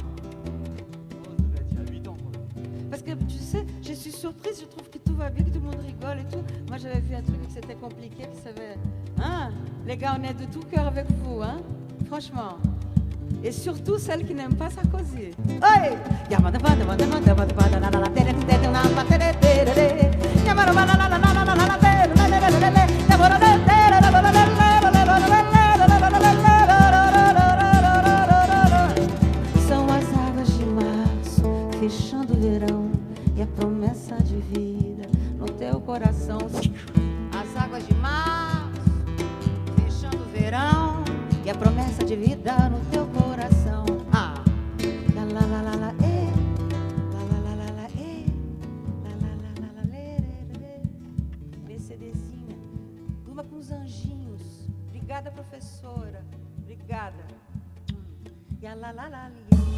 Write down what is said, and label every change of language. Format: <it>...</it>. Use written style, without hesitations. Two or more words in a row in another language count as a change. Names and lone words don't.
<fr>Il y a 8 ans. Parce que tu sais, je suis surprise, je trouve que tout va bien, que tout le monde rigole et tout. Moi j'avais vu un truc que c'était compliqué, que ça avait... Hein? Les gars, on est de tout cœur avec vous, hein? Franchement. Et surtout celles qui n'aiment pas Sarkozy. Hey!</fr> <pt>São as águas de março, fechando o verão, e a promessa de vida no teu coração. As águas de março, fechando o verão, e a promessa de vida no teu coração. Ah, la la la la la, eh, la la la la la, eh, la la la la la, lê. Mercedezinha, durma com os anjinhos. Obrigada, professora. Obrigada. E a la la la,</pt>